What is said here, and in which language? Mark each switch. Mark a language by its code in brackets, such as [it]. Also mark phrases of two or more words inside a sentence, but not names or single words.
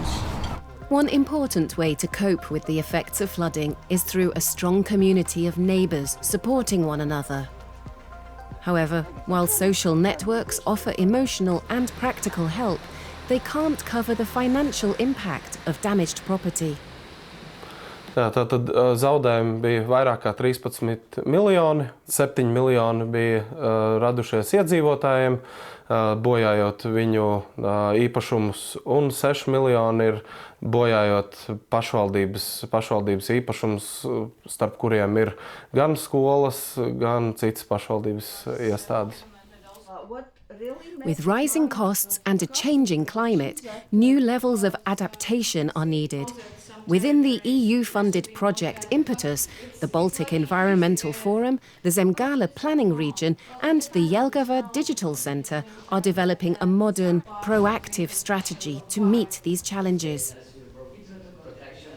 [en] One important way to cope with the effects of flooding is through a strong community of neighbours supporting one another. However, while social networks offer emotional and practical help, they can't cover the financial impact of damaged property. [lv] Tātad zaudējumi bija vairāk kā 13 miljoni, 7 miljoni bija radušies iedzīvotājiem, bojājot viņu īpašumus, un 6 miljoni ir bojājot pašvaldības īpašumus, starp kuriem ir gan skolas, gan citas pašvaldības iestādes. [en] With rising costs and a changing climate, new levels of adaptation are needed. Within the EU-funded project Impetus, the Baltic Environmental Forum, the Zemgale Planning Region and the Jelgava Digital Centre are developing a modern, proactive strategy to meet these challenges.